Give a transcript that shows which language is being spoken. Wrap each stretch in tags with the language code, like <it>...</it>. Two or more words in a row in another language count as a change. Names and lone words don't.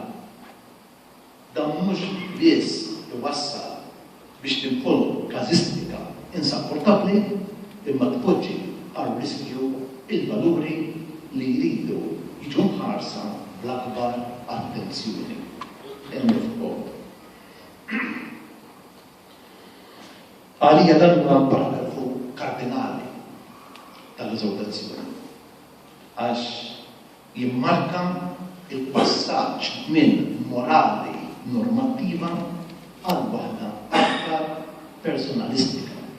<mt>Dan mhux biss iwassal biex tinkollu każistika insapportabbli imma tpoġġi għal riskju il-valuri li jridu jiġu mħarsa bl-akbar attenzjoni.</mt> <en>End of quote.</en> <mt>Għalija dan huwa paragrafu kardinali tal-eżortazzjoni għax jimmarka il-passaġġ minn morali normattiva għal waħda aktar personalistika.</mt>